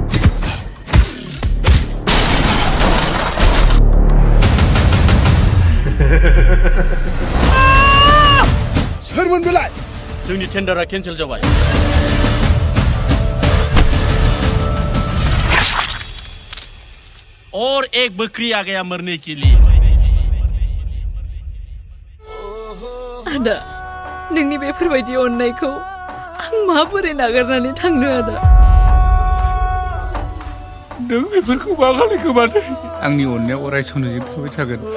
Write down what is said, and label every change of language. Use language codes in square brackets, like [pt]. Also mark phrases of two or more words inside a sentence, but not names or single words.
[brx] So'rman belay. जोंनि टेन्डारा केन्सेल जाबाय। [hi] और एक बकरी आ गया मरने के लिए। [brx] Ada, नोंनि बेफोरबायदि अननायखौ आं माबोरै नागारनानै थांनो आदा? नों बेफोरखौ मा खालायखो माने? आंनि अननाया अराय समजों थाबाय थागोन।